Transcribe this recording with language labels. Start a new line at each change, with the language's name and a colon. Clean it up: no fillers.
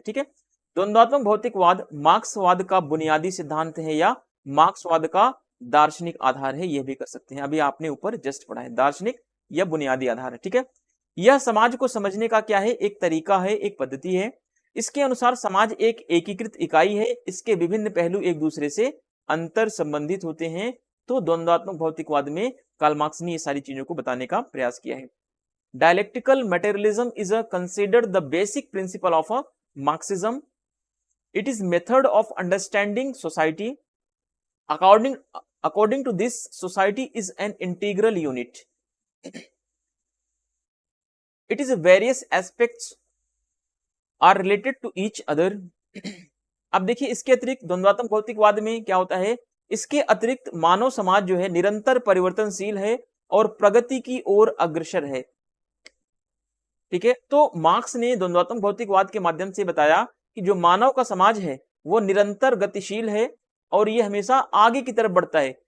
Hindi: ठीक है, द्वंद्वात्मक भौतिकवाद मार्क्सवाद का बुनियादी सिद्धांत है या मार्क्सवाद का दार्शनिक आधार है, यह भी कर सकते हैं, अभी आपने ऊपर जस्ट पढ़ा है, दार्शनिक या बुनियादी आधार है। ठीक है, यह समाज को समझने का क्या है, एक तरीका है, एक पद्धति है। इसके अनुसार समाज एक एकीकृत इकाई है, इसके विभिन्न पहलू एक दूसरे से अंतर संबंधित होते हैं। तो द्वंद्वात्मक भौतिकवाद में कार्ल मार्क्स ने ये सारी चीजों को बताने का प्रयास किया है।
English: dialectical materialism is considered the basic principle of Marxism. It is method of understanding society. According to this, society is an integral unit. It is various aspects are related to each other.
Hindi: अब देखिए इसके अतिरिक्त द्वंद्वात्मक भौतिकवाद में क्या होता है, इसके अतिरिक्त मानव समाज जो है निरंतर परिवर्तनशील है और प्रगति की ओर अग्रसर है। ठीक है, तो मार्क्स ने द्वंद्वात्मक भौतिकवाद के माध्यम से बताया कि जो मानव का समाज है वो निरंतर गतिशील है और ये हमेशा आगे की तरफ बढ़ता है।